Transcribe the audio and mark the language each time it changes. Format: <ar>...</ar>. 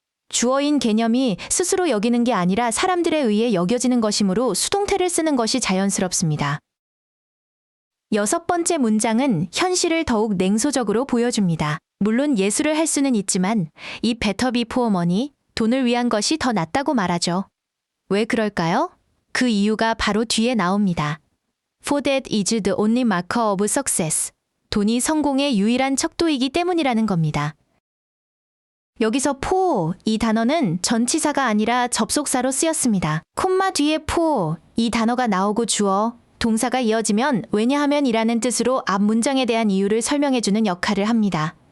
<ko>주어인 개념이 스스로 여기는 게 아니라 사람들에 의해 여겨지는 것이므로 수동태를 쓰는 것이 자연스럽습니다. 여섯 번째 문장은 현실을 더욱 냉소적으로 보여줍니다. 물론 예술을 할 수는 있지만 이</ko> <en>better before money,</en> <ko>돈을 위한 것이 더 낫다고 말하죠. 왜 그럴까요? 그 이유가 바로 뒤에 나옵니다.</ko> <en>For that is the only marker of success.</en> <ko>돈이 성공의 유일한 척도이기 때문이라는 겁니다. 여기서 for 이 단어는 전치사가 아니라 접속사로 쓰였습니다. 콤마 뒤에 for 이 단어가 나오고 주어, 동사가 이어지면 왜냐하면 이라는 뜻으로 앞 문장에 대한 이유를 설명해주는 역할을 합니다.</ko>